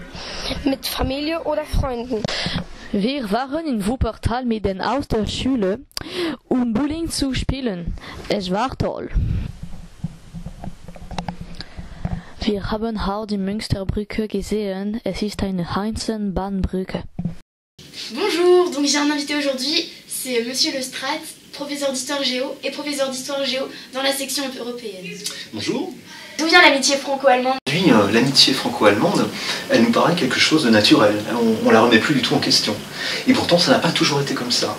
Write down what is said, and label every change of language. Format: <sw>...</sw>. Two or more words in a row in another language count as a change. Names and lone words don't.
<de>Mit Familie oder Freunden. Wir waren in Wuppertal mit den aus der Schule, um Bowling zu spielen. Es war toll. Wir haben auch die Münsterbrücke gesehen. Es ist eine Eisenbahnbrücke.</de> <fr>Bonjour, donc j'ai un invité aujourd'hui, c'est Monsieur Lestrade, professeur d'histoire géo et professeur d'histoire géo dans la section européenne. Bonjour. D'où vient l'amitié franco-allemande? Aujourd'hui, l'amitié franco-allemande, elle nous paraît quelque chose de naturel. On la remet plus du tout en question. Et pourtant, ça n'a pas toujours été comme ça.</fr>